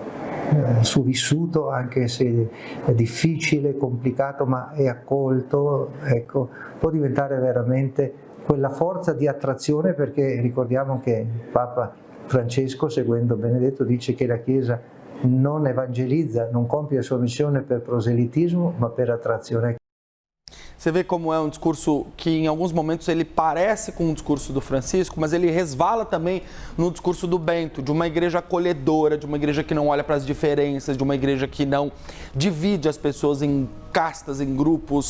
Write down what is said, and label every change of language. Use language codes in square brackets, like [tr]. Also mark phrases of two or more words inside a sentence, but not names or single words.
[it] vissuto, anche se è difficile, complicato, ma è accolto, ecco, può diventare veramente quella forza di attrazione, perché ricordiamo che Papa Francesco, seguendo Benedetto, dice che la Chiesa non evangelizza, non compie la sua missione per proselitismo, ma per attrazione. [pt] Você vê como é um discurso que em alguns momentos ele parece com o discurso do Francisco, mas ele resvala também no discurso do Bento, de uma igreja acolhedora, de uma igreja que não olha para as diferenças, de uma igreja que não divide as pessoas em castas, em grupos.